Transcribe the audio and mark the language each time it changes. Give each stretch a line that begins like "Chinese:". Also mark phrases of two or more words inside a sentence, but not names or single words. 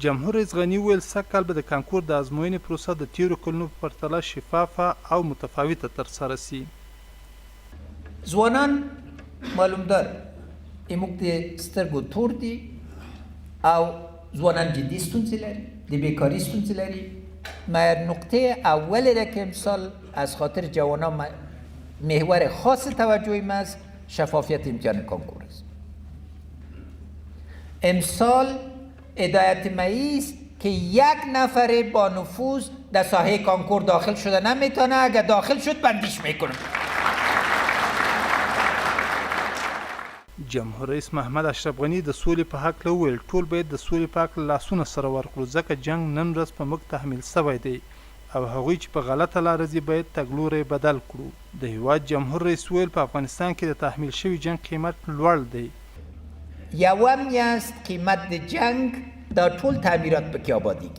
Pashto: جمهور رئیس غني ویل سږ کال به د کانکور د ازموینې پروسه د تیرو کلونو په پرتله شفافه او متفاوته ترسره سي. ځوانان معلومدار موږ د سترګو تور دي او ځوانان جدي ستونزې لري، د بیکاري ستونزې لري.
Persian: نقطه اولی را که امسال از خاطر جوانان محور خاص توجه ما از شفافیت امتحان کانکور است. امسال هدایت مایی است که یک نفر با نفوذ در ساحه کانکور داخل شده نمیتونه، اگر داخل شد بندیش میکنه.
Pashto: جمهور رئیس محمد اشرف غني د سولې په هکله وویل ټول باید د سولې په هکله لاسونه سره ورکړو ځکه جنګ نن ورځ په موږ تحمیل سوی دی او هغوی چې په غلطه لاره ځي باید تګلوری بدل کړو. د هیواد جمهور رئیس ویل په افغانستان کې د تحمیل شوي جنګ قیمت لوړ دی. یوم است قیمت د جنگ دا ټول تعمیرات پکې آبادیږي.